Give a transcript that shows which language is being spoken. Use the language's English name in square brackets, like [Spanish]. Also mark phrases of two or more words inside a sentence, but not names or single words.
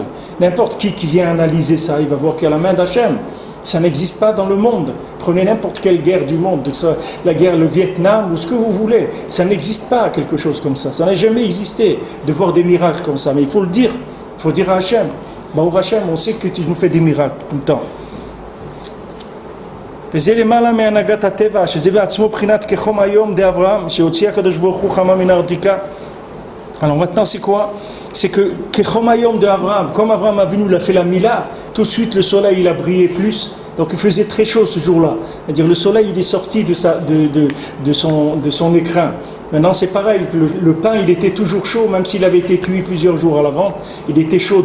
[French] N'importe qui vient analyser ça, il va voir qu'il y a la main d'Hachem. Ça n'existe pas dans le monde. Prenez n'importe quelle guerre du monde, la guerre, le Vietnam, ou ce que vous voulez. Ça n'existe pas quelque chose comme ça. Ça n'a jamais existé de voir des miracles comme ça. Mais il faut le dire. Il faut dire à Hachem. [Hebrew] ברוך השם, [French] on sait que tu nous fais des miracles tout le temps. [Hebrew] וזה למעלה מהנהגת הטבע, שזה בעצמו בחינת כחום היום דאברהם, שהוציא הקדוש ברוך הוא חמה מן הארתיקה. [French] Alors maintenant c'est quoi? C'est que [Hebrew] כחום היום [French] de Abraham, comme Abraham a venu, il a fait la Mila, tout de suite le soleil il a brillé plus, donc il faisait très chaud ce jour-là. C'est-à-dire le soleil il est sorti de son écrin. Maintenant c'est pareil, le pain il était toujours chaud, même s'il avait été cuit plusieurs jours à l'avance, il était chaud.